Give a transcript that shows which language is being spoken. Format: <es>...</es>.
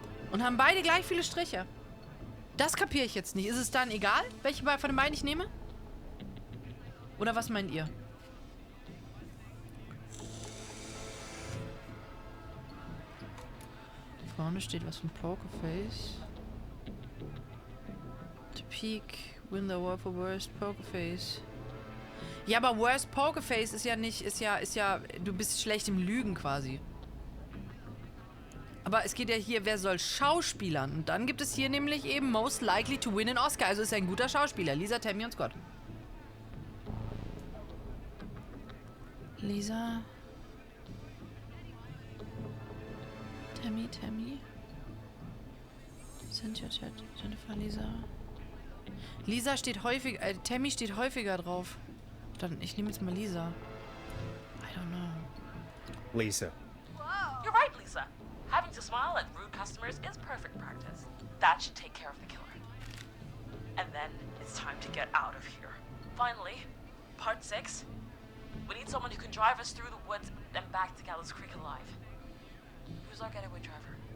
<de>Und haben beide gleich viele Striche. Das kapiere ich jetzt nicht. Ist es dann egal, welche von den beiden ich nehme? Oder was meint ihr? Vorne steht was von Pokerface.</de> <en>To peak, win the award for worst Pokerface.</en> <de>Ja, aber worst Pokerface ist ja nicht, ist ja, du bist schlecht im Lügen quasi. Aber es geht ja hier, wer soll Schauspielern? Und dann gibt es hier nämlich eben</de> <en>most likely to win an Oscar.</en> <de>Also ist er ein guter Schauspieler. Lisa, Tammy und Scott. Lisa. Tammy. Cynthia, Chat, Jennifer, Lisa. Lisa steht häufig, Tammy steht häufiger drauf. Dann, ich nehme jetzt mal Lisa.</de> <en>I don't know. Lisa. You're right, Lisa. Having to smile at rude customers is perfect practice. That should take care of the killer. And then it's time to get out of here. Finally, part 6. We need someone who can drive us through the woods and back to Gallows Creek alive. Who's our getaway driver?</en>